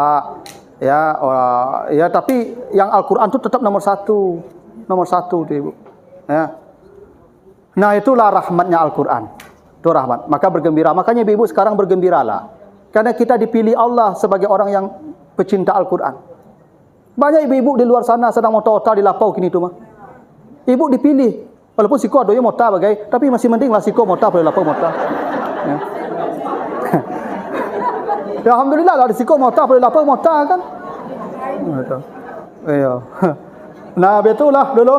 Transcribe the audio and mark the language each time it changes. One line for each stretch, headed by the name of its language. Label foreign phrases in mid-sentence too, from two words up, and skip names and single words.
Indonesian: Ya, ya tapi yang Al-Quran tu tetap nomor satu tu Ibu. Ya. Nah, itulah rahmatnya Al-Quran. Itu rahmat. Maka bergembira. Makanya ibu-ibu sekarang bergembiralah. Karena kita dipilih Allah sebagai orang yang pecinta Al-Quran.
Minangkabau: Banyak ibu-ibu di luar sana sedang mota-mota di lapau kini tu mah.
Indonesian: Ibu dipilih.
Minangkabau: Walaupun siko adonya mota bagai, tapi masih mending lah siko mota pada lapau mota. Ya. Ya, alhamdulillah lah siko mota pada lapau mota kan. Iya.
Indonesian: Nah, betulah dulu.